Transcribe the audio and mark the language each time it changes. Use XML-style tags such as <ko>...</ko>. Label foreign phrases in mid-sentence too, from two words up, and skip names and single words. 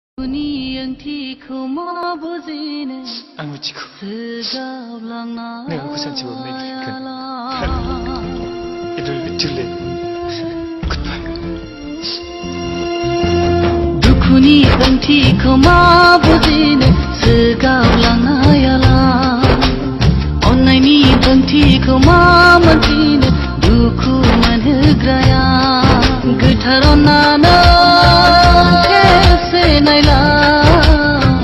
<brx>आं मिथिगौ नों आंखौ सानसेबाबो नायफिनगोन</brx> <en>It will be too late.</en> <brx>Goodbye. दुखुनि ओंथिखौ मा बुजिनो सोगावलांनायाला अननायनि ओंथिखौ मा मोनथिनो दुखु मोनहोग्राया गोथार अननानै खेबसे नायलाय</brx>